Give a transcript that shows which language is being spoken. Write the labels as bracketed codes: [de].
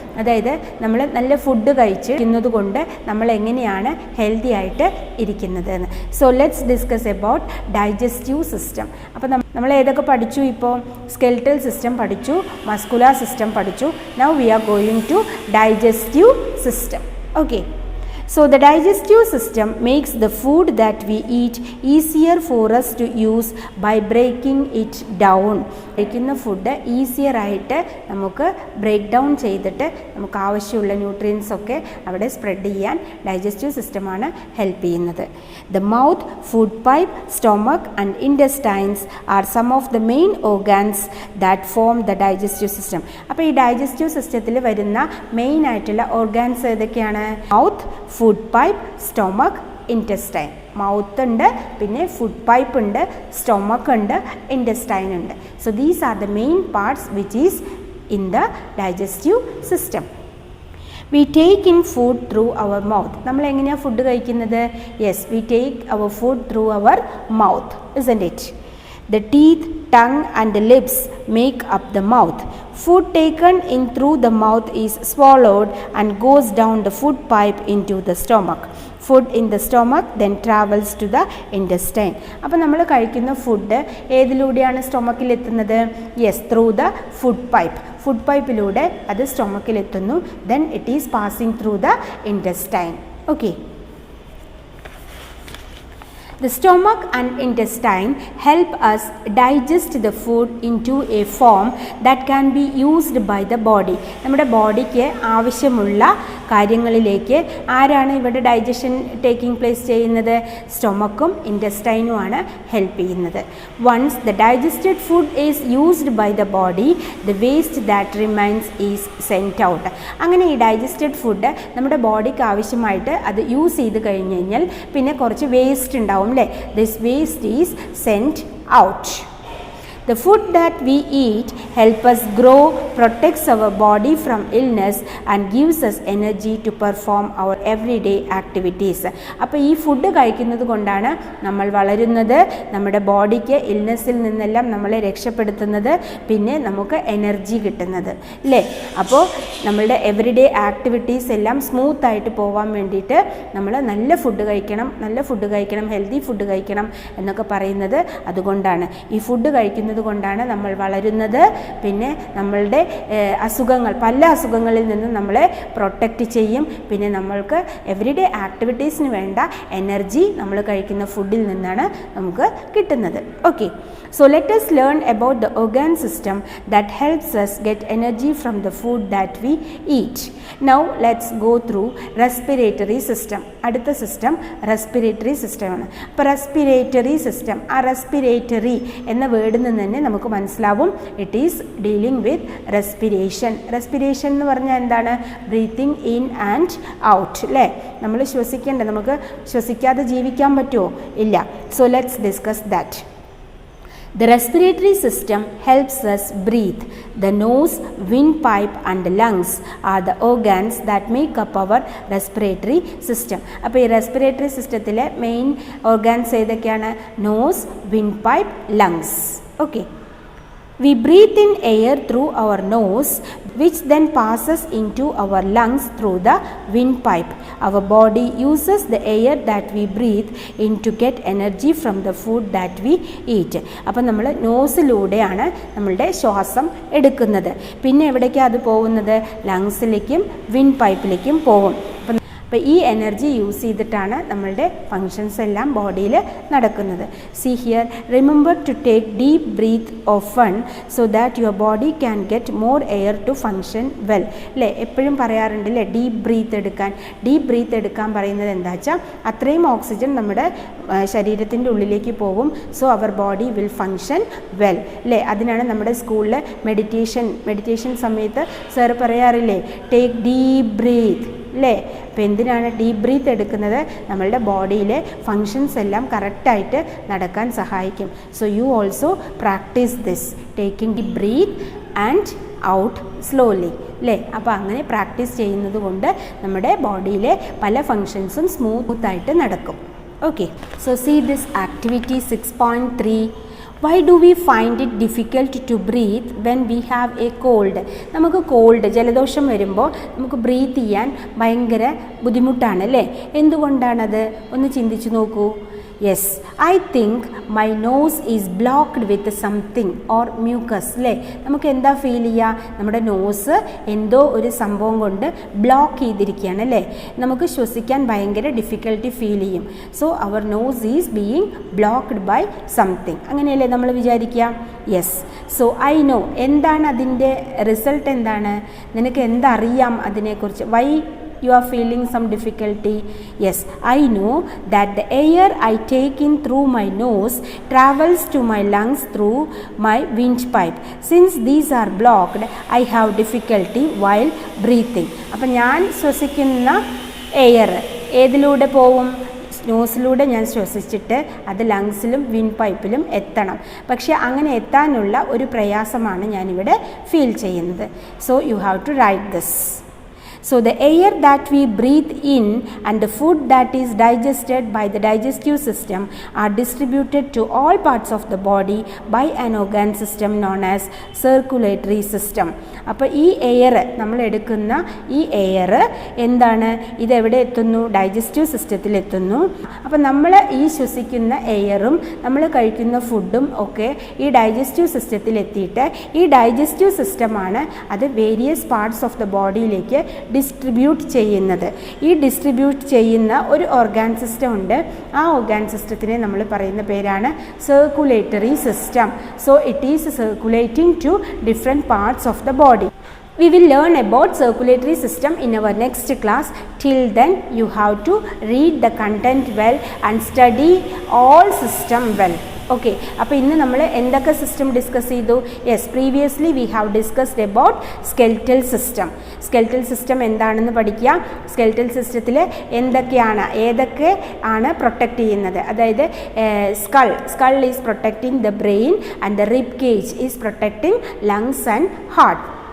[ml] അതായത് നമ്മൾ നല്ല ഫുഡ് കഴിക്കുന്നത് കൊണ്ട് നമ്മൾ എങ്ങനെയാണ് ഹെൽത്തി ആയിട്ട് ഇരിക്കുന്നത് എന്ന്. [en] So let's discuss about digestive system. [ml] അപ്പോൾ നമ്മൾ ഏതൊക്കെ പഠിച്ചു? ഇപ്പോൾ സ്കെൽറ്റൽ സിസ്റ്റം പഠിച്ചു, മസ്കുലാർ സിസ്റ്റം പഠിച്ചു. [en] Now we are going to digestive system. Okay, so the digestive system makes the food that we eat easier for us to use by breaking it down. [ml] കഴിക്കുന്ന food easier ആയിട്ട് നമുക്ക് break down ചെയ്തിട്ട് നമുക്ക് ആവശ്യമുള്ള nutrients ഒക്കെ അവിടെ spread ചെയ്യാൻ digestive സിസ്റ്റമാണ് ഹെൽപ്പ് ചെയ്യുന്നത്. [en] The mouth, food pipe, stomach and intestines are some of the main organs that form the digestive system. [ml] അപ്പോൾ ഈ ഡൈജസ്റ്റീവ് സിസ്റ്റത്തിൽ വരുന്ന മെയിൻ ആയിട്ടുള്ള ഓർഗാൻസ് ഏതൊക്കെയാണ്? Mouth, food pipe, stomach, intestine. Mouth ഉണ്ട്, പിന്നെ ഫുഡ് പൈപ്പ് ഉണ്ട്, സ്റ്റൊമക്ക് ഉണ്ട്, ഇൻറ്റസ്റ്റൈൻ ഉണ്ട്. [en] So these are the main parts which is in the digestive system. We take in food through our mouth. [ml] നമ്മൾ എങ്ങനെയാണ് food കഴിക്കുന്നത്? [en] Yes, we take our food through our mouth, isn't it? The teeth, tongue and the lips make up the mouth. Food taken in through the mouth is swallowed and goes down the food pipe into the stomach. Food in the stomach then travels to the intestine. [ml] അപ്പോൾ നമ്മൾ കഴിക്കുന്ന food ഏതിലൂടെയാണ് സ്റ്റൊമക്കിൽ എത്തുന്നത്? [en] Yes, through the food pipe. [ml] Food പൈപ്പിലൂടെ അത് സ്റ്റൊമക്കിൽ എത്തുന്നു. [en] Then it is passing through the intestine. Okay. The stomach and intestine help us digest the food into a form that can be used by the body. [ml] നമ്മുടെ ബോഡിക്ക് ആവശ്യമുള്ള കാര്യങ്ങളിലേക്ക് ആരാണ് ഇവിടെ digestion taking place ചെയ്യുന്നത്? സ്റ്റൊമക്കും ഇൻറ്റസ്റ്റൈനുമാണ് help ചെയ്യുന്നത്. [en] Once the digested food is used by the body, the waste that remains is sent out. [ml] അങ്ങനെ ഈ ഡൈജസ്റ്റഡ് ഫുഡ് നമ്മുടെ ബോഡിക്ക് ആവശ്യമായിട്ട് അത് യൂസ് ചെയ്ത് കഴിഞ്ഞ് കഴിഞ്ഞാൽ പിന്നെ കുറച്ച് വേസ്റ്റ് ഉണ്ടാവും. [en] This waste is sent out. The food that we eat help us grow, protects our body from illness and gives us energy to perform our everyday activities. [ml] അപ്പോൾ ഈ ഫുഡ് കഴിക്കുന്നത് കൊണ്ടാണ് നമ്മൾ വളരുന്നത്, നമ്മുടെ ബോഡിക്ക് ഇൽനെസ്സിൽ നിന്നെല്ലാം നമ്മളെ രക്ഷപ്പെടുത്തുന്നത്, പിന്നെ നമുക്ക് എനർജി കിട്ടുന്നത്, അല്ലേ? അപ്പോൾ നമ്മളുടെ എവറിഡേ ആക്ടിവിറ്റീസ് എല്ലാം സ്മൂത്തായിട്ട് പോകാൻ വേണ്ടിയിട്ട് നമ്മൾ നല്ല ഫുഡ് കഴിക്കണം, ഹെൽത്തി ഫുഡ് കഴിക്കണം എന്നൊക്കെ പറയുന്നത് അതുകൊണ്ടാണ്. ഈ ഫുഡ് കഴിക്കുന്നത് കൊണ്ടാണ് നമ്മൾ വളരുന്നത്. പിന്നെ നമ്മളുടെ പല അസുഖങ്ങളിൽ നിന്നും നമ്മളെ പ്രൊട്ടക്റ്റ് ചെയ്യും. പിന്നെ നമ്മൾക്ക് എവറിഡേ ആക്ടിവിറ്റീസിന് വേണ്ട എനർജി നമ്മൾ കഴിക്കുന്ന ഫുഡിൽ നിന്നാണ് നമുക്ക് കിട്ടുന്നത്. [en] Okay, so let us learn about the organ system that helps us get energy from the food that we eat. Now let's go through respiratory system. [ml] അടുത്ത സിസ്റ്റം റെസ്പിറേറ്ററി സിസ്റ്റമാണ്. അപ്പോൾ റെസ്പിറേറ്ററി സിസ്റ്റം, ആ റെസ്പിറേറ്ററി എന്ന വേർഡിൽ നിന്ന് തന്നെ നമുക്ക് മനസ്സിലാവും [en] It is dealing with respiration. [ml] Respiration എന്ന് പറഞ്ഞാൽ എന്താണ്? [en] breathing in and out, [ml] അല്ലേ? നമ്മൾ ശ്വസിക്കേണ്ട, നമുക്ക് ശ്വസിക്കാതെ ജീവിക്കാൻ പറ്റുമോ? [en] ഇല്ല. So let's discuss that. The respiratory system helps us breathe. The nose, windpipe and the lungs are the organs that make up our respiratory system. [ml] അപ്പോൾ ഈ റെസ്പിറേറ്ററി സിസ്റ്റത്തിലെ മെയിൻ ഓർഗാൻസ് ഏതൊക്കെയാണ്? [en] Nose, windpipe, lungs. Okay. We breathe in air through our nose, which then passes into our lungs through the windpipe. Our body uses the air that we breathe in to get energy from the food that we eat. [ml] അപ്പോൾ നമ്മൾ നോസിലൂടെയാണ് നമ്മളുടെ ശ്വാസം എടുക്കുന്നത്. പിന്നെ എവിടേക്കാണ് അത് പോകുന്നത്? ലങ്സിലേക്കും wind പൈപ്പിലേക്കും പോകും. അപ്പോൾ ഈ എനർജി യൂസ് ചെയ്തിട്ടാണ് നമ്മളുടെ ഫങ്ഷൻസ് എല്ലാം ബോഡിയിൽ നടക്കുന്നത്. [en] See here, remember to take deep breath often so that your body can get more air to function well, അല്ലേ? [ml] എപ്പോഴും പറയാറുണ്ട് അല്ലേ, ഡീപ്പ് ബ്രീത്ത് എടുക്കാൻ പറയുന്നത് എന്താ വെച്ചാൽ അത്രയും ഓക്സിജൻ നമ്മുടെ ശരീരത്തിൻ്റെ ഉള്ളിലേക്ക് പോകും. [en] so our body will function well, [ml] അല്ലേ? അതിനാണ് നമ്മുടെ സ്കൂളിൽ മെഡിറ്റേഷൻ സമയത്ത് സാർ പറയാറില്ലേ, [en] take deep breath, [ml] അല്ലേ? അപ്പോൾ എന്തിനാണ് ഡീപ്പ് ബ്രീത്ത് എടുക്കുന്നത്? നമ്മളുടെ ബോഡിയിലെ ഫങ്ഷൻസ് എല്ലാം കറക്റ്റായിട്ട് നടക്കാൻ സഹായിക്കും. [en] So you also practice this, taking deep breath and out slowly. അല്ലേ? [ml] അപ്പോൾ അങ്ങനെ പ്രാക്ടീസ് ചെയ്യുന്നത് കൊണ്ട് നമ്മുടെ ബോഡിയിലെ പല ഫങ്ഷൻസും സ്മൂത്തായിട്ട് നടക്കും. [en] Okay, so see this activity 6.3. Why do we find it difficult to breathe when we have a cold? [ml] നമുക്ക് കോൾഡ്, ജലദോഷം വരുമ്പോൾ നമുക്ക് ബ്രീത്ത് ചെയ്യാൻ ഭയങ്കര ബുദ്ധിമുട്ടാണ് അല്ലേ? എന്തുകൊണ്ടാണത്? ഒന്ന് ചിന്തിച്ചു നോക്കൂ. [en] Yes, I think my nose is blocked with something or mucus അല്ലേ? [ml] നമുക്ക് എന്താ ഫീൽ ചെയ്യുക? നമ്മുടെ നോസ് എന്തോ ഒരു സംഭവം കൊണ്ട് ബ്ലോക്ക് ചെയ്തിരിക്കുകയാണ് അല്ലേ? നമുക്ക് ശ്വസിക്കാൻ ഭയങ്കര ഡിഫിക്കൽട്ടി ഫീൽ ചെയ്യും. [en] so our nose is being blocked by something, [ml] അങ്ങനെയല്ലേ നമ്മൾ വിചാരിക്കുക? [en] Yes, so I know. [ml] എന്താണ് അതിൻ്റെ റിസൾട്ട്? എന്താണ്? നിനക്ക് എന്തറിയാം അതിനെക്കുറിച്ച്? [en] Why you are feeling some difficulty? Yes, I know that the air I take in through my nose travels to my lungs through my windpipe. Since these are blocked, I have difficulty while breathing. [ml] അപ്പം ഞാൻ ശ്വസിക്കുന്ന air ഏതിലൂടെ പോവും? നോസിലൂടെ ഞാൻ ശ്വസിച്ചിട്ട് അത് ലങ്സിലും wind പൈപ്പിലും എത്തണം. പക്ഷേ അങ്ങനെ എത്താനുള്ള ഒരു പ്രയാസമാണ് ഞാനിവിടെ ഫീൽ ചെയ്യുന്നത്. [en] So you have to write this. So the air that we breathe in and the food that is digested by the digestive system are distributed to all parts of the body by an organ system known as circulatory system. [ml] അപ്പോൾ ഈ air, നമ്മൾ എടുക്കുന്ന ഈ air എന്താണ്? ഇതെവിടെ എത്തുന്നു? Digestive സിസ്റ്റത്തിൽ എത്തുന്നു. അപ്പോൾ നമ്മൾ ഈ ശ്വസിക്കുന്ന എയറും നമ്മൾ കഴിക്കുന്ന ഫുഡും ഒക്കെ ഈ ഡൈജസ്റ്റീവ് സിസ്റ്റത്തിൽ എത്തിയിട്ട് ഈ ഡൈജസ്റ്റീവ് സിസ്റ്റമാണ് അത് various parts of the ബോഡിയിലേക്ക് distribute ചെയ്യുന്നത്. ഈ ഡിസ്ട്രിബ്യൂട്ട് ചെയ്യുന്ന ഒരു ഓർഗാൻ സിസ്റ്റം ഉണ്ട്. ആ ഓർഗാൻ സിസ്റ്റത്തിനെ നമ്മൾ പറയുന്ന പേരാണ് circulatory system. [en] So it is circulating to different parts of the body. We will learn about circulatory system in our next class. Till then, you have to read the content well and study all system well. [ml] Okay, അപ്പോൾ ഇന്ന് നമ്മൾ എന്തൊക്കെ system discuss ചെയ്തു? Yes, [en] Previously we have discussed about skeletal system. [ml] Skeletal system എന്താണെന്ന് പഠിക്കുക. Skeletal സിസ്റ്റത്തിൽ ഏതൊക്കെ ആണ് പ്രൊട്ടക്റ്റ് ചെയ്യുന്നത്? [en] അതായത് skull is protecting the brain and the rib cage is protecting lungs and heart.